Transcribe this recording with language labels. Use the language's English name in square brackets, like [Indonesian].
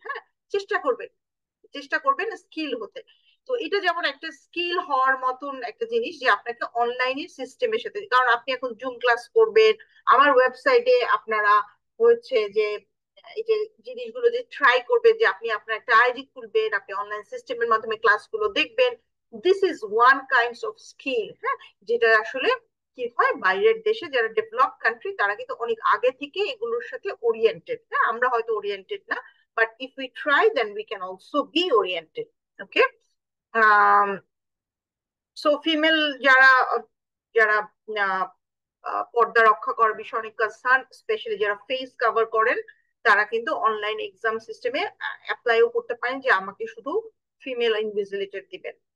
[Bangla] হ্যাঁ, চেষ্টা করবেন, চেষ্টা করবেন স্কিল হতে। তো এটা যেমন একটা স্কিল হওয়ার মতন একটা জিনিস যে আপনাকে অনলাইনে সিস্টেমের সাথে, কারণ আপনি এখন জুম ক্লাস করবেন, আমার ওয়েবসাইটে আপনারা হচ্ছে যে এই যে জিনিসগুলো যে ট্রাই করবেন, যে আপনি আপনার একটা আইডি খুলবেন, আপনি অনলাইন সিস্টেমের মাধ্যমে ক্লাসগুলো দেখবেন, [English] This is one kinds of skill. [Bangla] হ্যাঁ, যেটা আসলে কি হয়, বাইরের দেশে যারা ডেভেলপ কান্ট্রি তারা কিন্তু অনেক আগে থেকে এগুলোর সাথে ওরিয়েন্টেড। হ্যাঁ, আমরা হয়তো ওরিয়েন্টেড না, [English] but if we try then we can also be oriented. [Bangla] Okay, um so female যারা যারা আহ, পর্দা রক্ষা করার বিষয়ে অনেক কনসার্ন, স্পেশালি যারা ফেস কভার করেন, তারা কিন্তু অনলাইন এক্সাম সিস্টেমে অ্যাপ্লাইও করতে পারেন যে আমাকে শুধু ফিমেল ইনভিজিলেটর দিবেন।